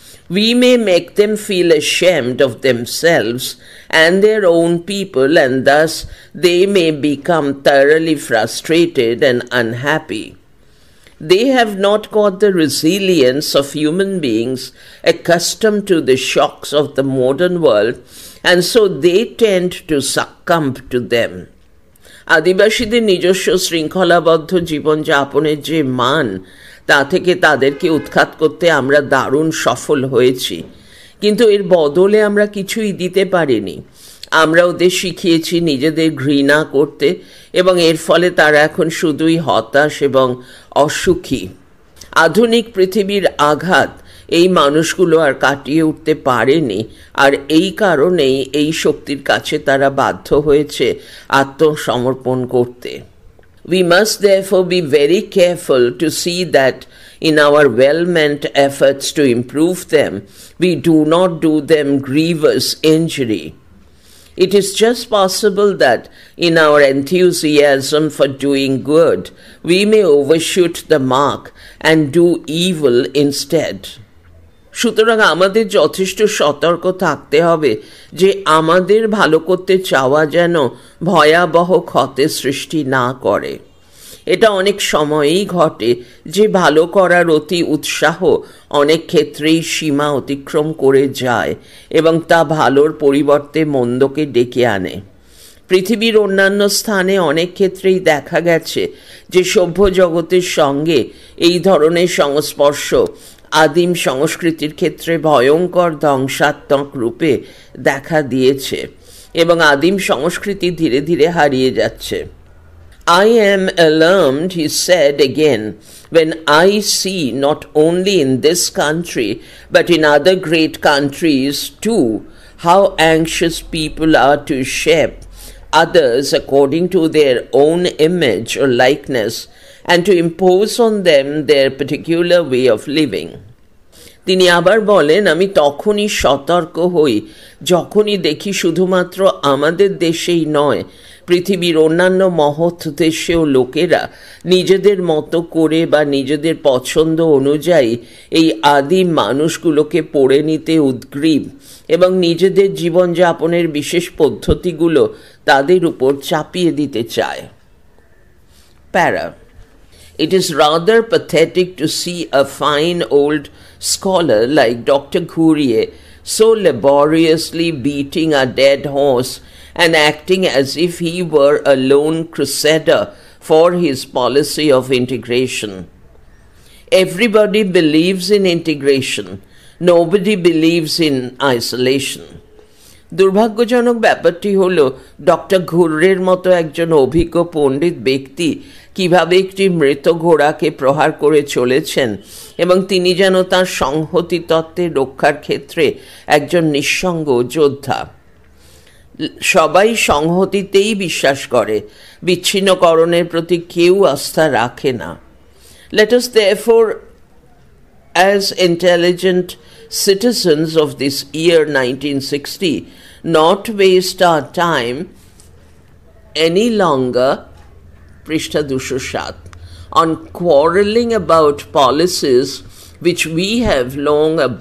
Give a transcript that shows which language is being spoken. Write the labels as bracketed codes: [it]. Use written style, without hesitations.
[en] We may make them feel ashamed of themselves and their own people, and thus they may become thoroughly frustrated and unhappy. They have not got the resilience of human beings accustomed to the shocks of the modern world, and so they tend to succumb to them. [bn] আদিবাসীদের নিজস্ব শৃঙ্খলাবদ্ধ জীবনযাপনের যে মান, তা থেকে তাদেরকে উৎখাত করতে আমরা দারুণ সফল হয়েছি, কিন্তু এর বদলে আমরা কিছুই দিতে পারিনি। আমরা ওদের শিখিয়েছি নিজেদের ঘৃণা করতে, এবং এর ফলে তারা এখন শুধুই হতাশ এবং অসুখী। আধুনিক পৃথিবীর আঘাত এই মানুষগুলো আর কাটিয়ে উঠতে পারেনি, আর এই কারণেই এই শক্তির কাছে তারা বাধ্য হয়েছে আত্মসমর্পণ করতে। [en] We must therefore be very careful to see that in our well-meant efforts to improve them, we do not do them grievous injury. It is just possible that in our enthusiasm for doing good, we may overshoot the mark and do evil instead. [bn] সুতরাং আমাদের যথেষ্ট সতর্ক থাকতে হবে যে আমাদের ভালো করতে চাওয়া যেন ভয়াবহ ক্ষতের সৃষ্টি না করে। এটা অনেক সময়ই ঘটে যে ভালো করার অতি উৎসাহ অনেক ক্ষেত্রেই সীমা অতিক্রম করে যায় এবং তা ভালোর পরিবর্তে মন্দকে ডেকে আনে। পৃথিবীর অন্যান্য স্থানে অনেক ক্ষেত্রেই দেখা গেছে যে সভ্য জগতের সঙ্গে এই ধরনের সংস্পর্শ আদিম সংস্কৃতির ক্ষেত্রে ভয়ঙ্কর ধ্বংসাত্মক রূপে দেখা দিয়েছে এবং আদিম সংস্কৃতি ধীরে ধীরে হারিয়ে যাচ্ছে। [en] I am alarmed, he said again, when I see not only in this country but in other great countries too how anxious people are to shape others according to their own image or likeness and to impose on them their particular way of living. [bn] তিনি আবার বলেন, আমি তখনই সতর্ক হই যখনই দেখি শুধুমাত্র আমাদের দেশেই নয়, পৃথিবীর অন্যান্য মহৎ দেশেও লোকেরা নিজেদের মতো করে বা নিজেদের পছন্দ অনুযায়ী এই আদিম মানুষগুলোকে পড়ে নিতে উদ্গ্রীব এবং নিজেদের জীবনযাপনের বিশেষ পদ্ধতিগুলো তাদের উপর চাপিয়ে দিতে চায়। প্যারা [en] It is rather pathetic to see a fine old scholar like Dr. Ghuriye so laboriously beating a dead horse and acting as if he were a lone crusader for his policy of integration. Everybody believes in integration. Nobody believes in isolation. [bn] দুর্ভাগ্যজনক ব্যাপারটি হলো doctor ঘুর্রের মতো একজন অভিজ্ঞ পণ্ডিত ব্যক্তি কিভাবে একটি মৃত ঘোড়াকে প্রহার করে চলেছেন এবং তিনি যেন তাঁর সংহতি তত্ত্বের রক্ষার ক্ষেত্রে একজন নিঃসঙ্গ যোদ্ধা। সবাই সংহতিতেই বিশ্বাস করে, বিচ্ছিন্নকরণের প্রতি কেউ আস্থা রাখে না। [en] Let us therefore, as intelligent citizens of this year 1960, not waste our time any longer, [bn] Prishta [en] 207, on quarreling about policies which we have long